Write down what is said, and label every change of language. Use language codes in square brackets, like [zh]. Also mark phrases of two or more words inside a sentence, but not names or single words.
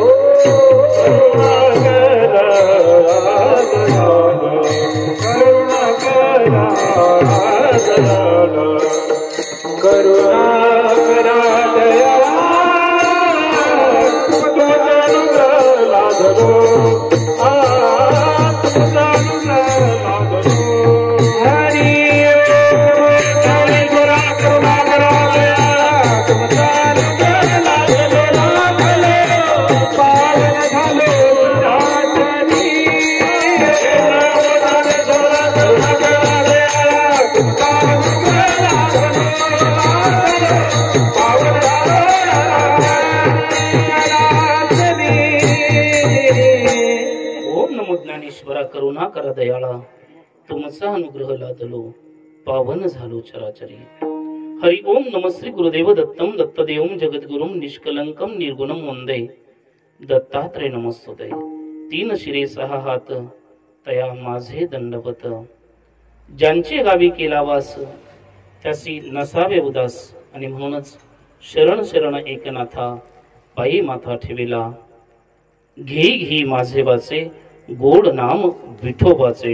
[mr] करुणा करा दयाळा, करुणा करा दयाळा, करुणा करा दयाळा. तुमचा अनुग्रह लाधलो, तुमचा अनुग्रह लाधलो. हरि हरि करा करुणा करा दयाळा, तुमचा अनुग्रह लाधलो, लाधलो पावन झालो राजनी. करुणा करा दयाळा, तुमचा अनुग्रह लाधलो, पावन झालो राजनी. ओम नमो ज्ञानेश्वरा, करुणा करा दयाळा, तुमचा अनुग्रह लादलो, पावन झालो चराचरी. [sa] हरि ओम नम श्री गुरुदेव दत्तम दत्तदेवम जगद्गुरुम निष्कलंकम निर्गुणम वंदे दत्तात्रय नमस्तुते. [mr] तीन शिरे सहा हात तया माझे दंडवत, ज्यांचे गावी केला वास त्यासी नसावे उदास. आणि म्हणूनच शरण शरण एकनाथा पायी माथा ठेविला. घे घे माझे वाचे गोड नाम विठोबाचे.